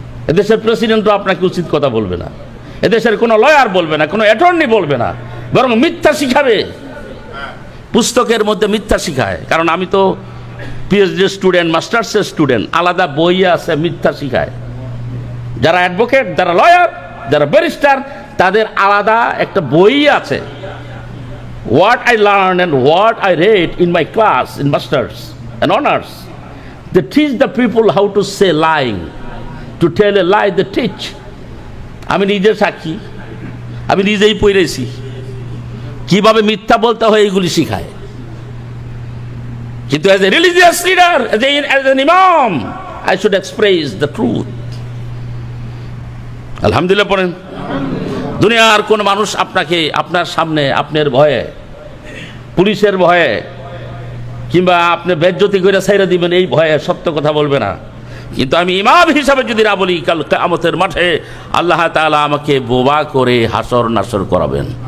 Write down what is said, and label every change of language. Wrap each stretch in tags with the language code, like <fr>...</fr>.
<bn>এদেশের প্রেসিডেন্টও আপনাকে উচিত কথা বলবে না, এদেশের কোনো লয়ার বলবে না, কোনো অ্যাটর্নি বলবে না, বরং মিথ্যা শিখাবে। পুস্তকের মধ্যে মিথ্যা শিখায়। কারণ আমি তো পিএইচডি স্টুডেন্ট, মাস্টার্সের স্টুডেন্ট, আলাদা বই আছে মিথ্যা শিখায়। যারা অ্যাডভোকেট, যারা লয়ার, যারা ব্যারিস্টার, তাদের আলাদা একটা বই আছে।</bn> <en>What I learned and what I read in my class in masters and honors, they teach the people how to say lying, to tell a lie they teach.</en> <bn>আমি নিজের সাক্ষী, আমি নিজেই পড়েছি কিভাবে মিথ্যা বলতে হয়, এগুলি শিখায়।</bn> <en>কিন্তু as a religious leader, as an imam, I should express the truth.</en> <bn>আলহামদুলিল্লাহ পড়েন। দুনিয়ার কোন মানুষ আপনাকে আপনার সামনে আপনার ভয়ে, পুলিশের ভয়ে কিংবা আপনি বেজ্জতি করে ছাইরা দিবেন এই ভয়ে সত্য কথা বলবে না। কিন্তু আমি ইমাম হিসাবে যদি না বলি, কাল কিয়ামতের মাঠে আল্লাহ তাআলা আমাকে বোবা করে হাসর নাসর করাবেন।</bn>